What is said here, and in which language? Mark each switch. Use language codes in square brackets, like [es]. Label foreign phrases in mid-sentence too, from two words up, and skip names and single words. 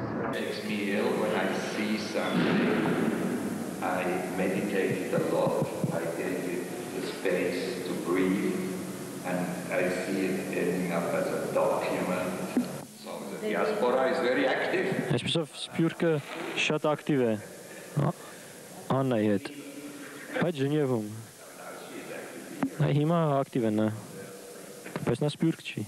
[en] Makes me ill when I see something. I meditated a lot. I gave it the space to breathe, and I see it ending up as a document. So the diaspora is very active. [hy] Այսպեսով Սփյուռքը շատ ակտիվ է Աննայի հետ, բայց Ժնևում հիմա ակտիվ է նա, բայց նա Սփյուռք չի։